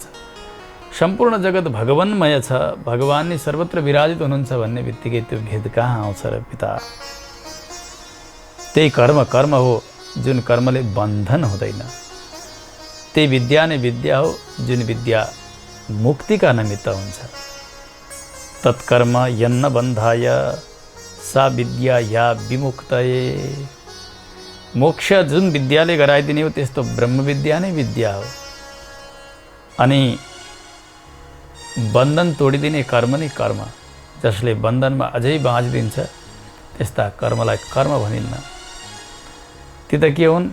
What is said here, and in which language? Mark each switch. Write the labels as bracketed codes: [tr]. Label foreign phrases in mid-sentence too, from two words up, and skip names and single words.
[ne] सम्पूर्ण जगत भगवान्मय छ, भगवान नै सर्वत्र विराजित हुनुहुन्छ भन्ने बित्तिकै त्यो भेद कहाँ आउँछ र पिता? त्यही कर्म कर्म हो जुन कर्मले बन्धन हुँदैन। त्यही विद्या नै विद्या हो जुन विद्या मुक्तिका निमित्त हुन्छ। [sa] तत्कर्म यन्न बन्धाय सा विद्या या विमुक्तये। [ne] मोक्ष जुन विद्याले गराइदिने हो त्यस्तो ब्रह्म विद्या नै विद्या हो। अनि बन्धन तोडिदिने कर्म नै कर्म, जसले बन्धनमा अझै बाँचिदिन्छ त्यस्ता कर्मलाई कर्म भनिन्न। ती त के हुन्?